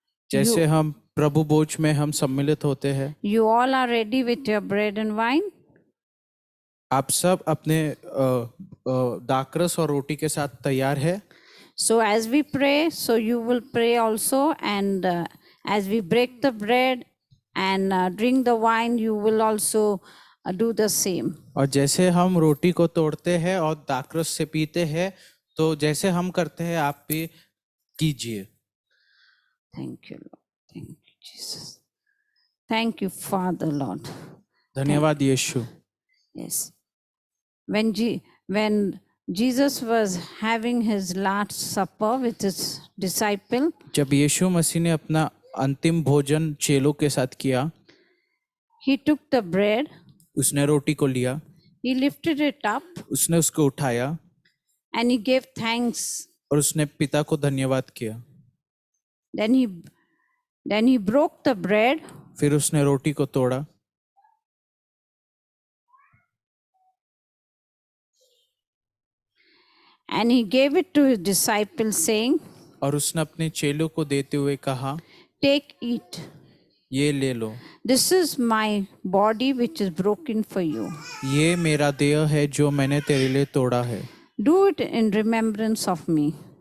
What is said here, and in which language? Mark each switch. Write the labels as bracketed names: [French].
[Hindi] जैसे हम प्रभु भोज में हम सम्मिलित होते हैं, [English] you all are ready with your bread and wine. [Hindi] आप सब अपने दाखरस और रोटी के साथ तैयार है। [English] So as we pray, so you will pray also, and as we break the bread and drink the wine, you will also do the same. [Hindi] और जैसे हम रोटी को तोड़ते हैं और दाखरस से पीते हैं, तो जैसे हम करते हैं आप भी कीजिए। [English] Thank you, Lord. Thank you, Jesus. Thank you, Father, Lord. [Hindi] धन्यवाद यीशु। [English] Yes. When Jesus was having his last supper with his disciple, [Hindi] जब यीशु मसीह ने अपना अंतिम भोजन चेलों के साथ किया, [English] he took the bread, [Hindi] उसने रोटी को लिया, [English] he lifted it up, [Hindi] उसने उसको उठाया [English] and he gave thanks. [Hindi] और उसने पिता को धन्यवाद किया। [English] Then he broke the bread, [Hindi] फिर उसने रोटी को तोड़ा [English] and he gave it to his disciples, saying, [Hindi] और उसने अपने चेलों को देते हुए कहा, [English] "Take, eat. [Hindi] ये ले लो, [English] This is my body which is broken for you. [Hindi] ये मेरा देह है जो मैंने तेरे लिए तोड़ा है, [English] Do it in remembrance of me."